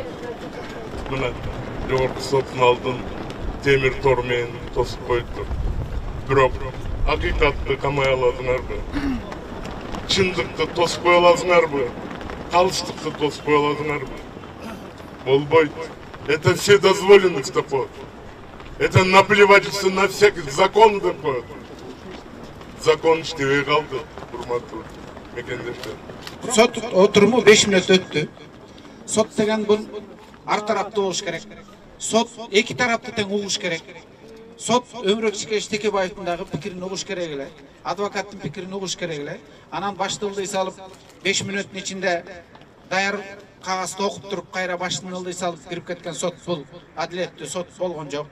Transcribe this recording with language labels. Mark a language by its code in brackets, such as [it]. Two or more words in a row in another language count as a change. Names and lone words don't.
[ky] Мына жогорку соттун алдын темир тор менен тосуп коюптур. Бирок акыйкатты камай аладыңарбы? Чындыкты тосуп кое аласыңарбы? Калыстыкты тосуп кое аласыңарбы? Болбойт. [ru] Это все дозволенность такое. Это наплевательство на всякий закон такой. [ky] Закон иштебей калды, урматтуу мекендештер. Сот отуруму 5 мүнөт өттү. Сот деген бул ар тараптуу болуш керек. Сот эки тарапты тең угуш керек. Сот Өмүрөк Текебаевдин дагы пикирин угуш керек эле. Адвокаттын пикирин угуш керек эле. Анан башты ылдый салып 5 мүнөттүн ичинде даяр кагазды окуп туруп кайра баштын ылдый салып кирип кеткен сот бул адилеттүү сот болгон жок.